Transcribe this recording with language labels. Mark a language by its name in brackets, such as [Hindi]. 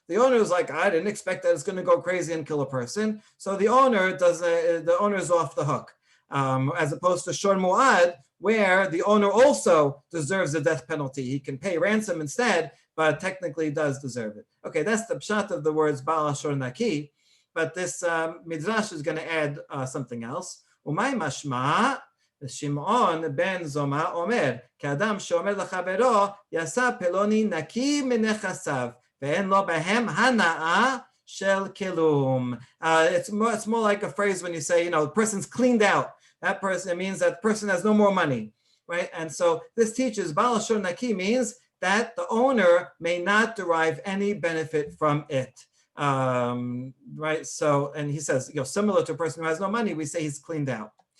[English] The owner is like, I didn't expect that it's going to go crazy and kill a person, so the owner is off the hook, as opposed to shor muad, where the owner also deserves a death penalty. He can pay ransom instead, but technically does deserve it. Okay, that's the pshat of the words Baal Shor Naki, but this midrash is going to add something else. [Hebrew] Umay mashma. שמעון בן זומא אומר, כאדם שאומר לחברו, יעשה פלוני נקי מנכסיו, ואין לו בהם הנאה shel kilum. [English] It's more like a phrase when you say, the person's cleaned out. That person, it means that the person has no more money, right? And so this teaches Baal Lashon Naki means that the owner may not derive any benefit from it. Right? So, and he says, similar to a person who has no money, we say he's cleaned out.